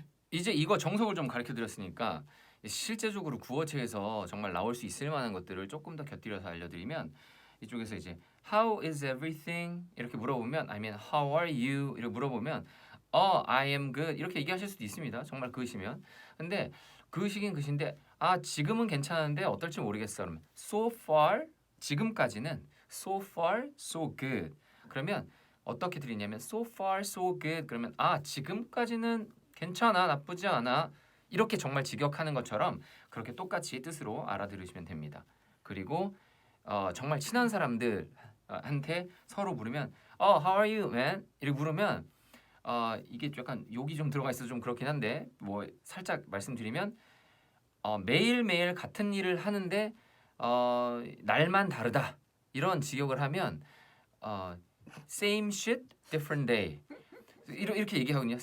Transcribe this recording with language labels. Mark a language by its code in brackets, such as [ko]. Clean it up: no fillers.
[ko] 이제 이거 정석을 좀 가르쳐 드렸으니까 실제적으로 구어체에서 정말 나올 수 있을 만한 것들을 조금 더 곁들여서 알려드리면 이쪽에서 이제 [en] How is everything? [ko] 이렇게 물어보면 아니면 [en] How are you? [ko] 이렇게 물어보면 [en] I am good [ko] 이렇게 얘기하실 수도 있습니다. 정말 그으시면 근데 그으시긴 그신데 아 지금은 괜찮은데 어떨지 모르겠어. 그러면 so far 지금까지는 [en] so far so good. [ko] 그러면 어떻게 들리냐면 [en] so far so good. [ko] 그러면 아 지금까지는 괜찮아 나쁘지 않아. 이렇게 정말 직역하는 것처럼 그렇게 똑같이 뜻으로 알아들으시면 됩니다. 그리고 정말 친한 사람들한테 서로 물으면 [en] how are you man? [ko] 이렇게 물으면 이게 약간 욕이 좀 들어가 있어서 좀 그렇긴 한데 뭐 살짝 말씀드리면 매일매일 같은 일을 하는데 날만 다르다 이런 직역을 하면 [en] same shit different day [ko] 이렇게 얘기하거든요.